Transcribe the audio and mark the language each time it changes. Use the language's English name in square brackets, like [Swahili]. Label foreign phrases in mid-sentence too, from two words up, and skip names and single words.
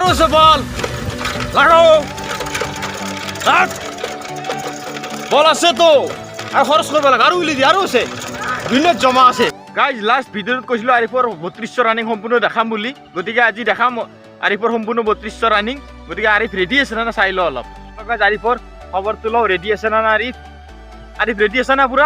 [Bangla] আছে বল লাগাও বল আছে তো আর খরচ করব লাগে [Assamese] আৰু উলি দি আৰু আছে দুনিয়াত জমা আছে [English] guys last [Assamese] ভিডিঅ'ত কৈছিলো আৰিফৰ 32শ ৰানিং সম্পূৰ্ণ দেখাম বুলি গতিকে আজি দেখাম আৰিফৰ সম্পূৰ্ণ 32শ ৰানিং গতিকে আৰিফ ৰেডি আছে না চাই ল অলপ গাইজ আৰিফৰ খবৰটো লও ৰেডি আছে না আৰিফ ৰেডি আছে না পুৰা